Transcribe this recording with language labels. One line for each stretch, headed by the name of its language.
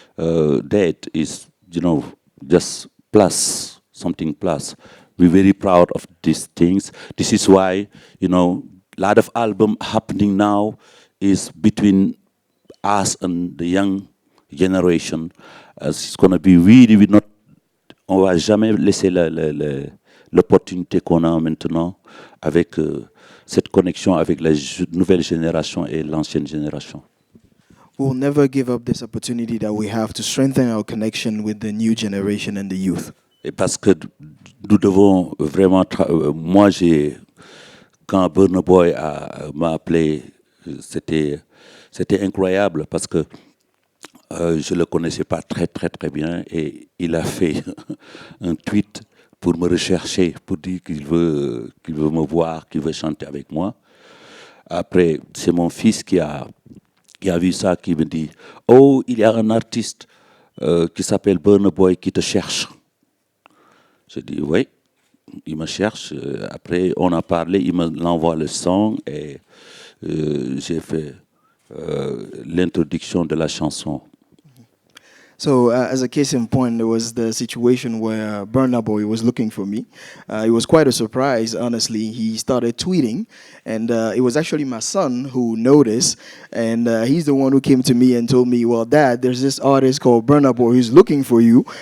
English: That is just plus, something plus. We're very proud of these things. This is why, a lot of album happening now is between us and the young generation. As it's going to be really,
French: on va jamais laisser l'opportunité qu'on a maintenant avec cette connexion avec la nouvelle génération et l'ancienne génération.
English: We'll never give up this opportunity that we have to strengthen our connection with the new generation and the youth.
French: Et parce que nous devons vraiment... moi, quand Burna Boy m'a appelé, c'était C'était incroyable parce que je ne le connaissais pas très bien et il a fait un tweet pour me rechercher, pour dire qu'il veut me voir, qu'il veut chanter avec moi. Après, c'est mon fils qui a vu ça, qui me dit « Oh, il y a un artiste qui s'appelle Burna Boy qui te cherche. » Je dis « Oui, il me cherche. » Après, on a parlé, il m'envoie le son et j'ai fait l'introduction de la chanson.
English: So, as a case in point, there was the situation where Burna Boy was looking for me. It was quite a surprise, honestly. He started tweeting, and it was actually my son who noticed, and he's the one who came to me and told me, "Well, Dad, there's this artist called Burna Boy who's looking for you."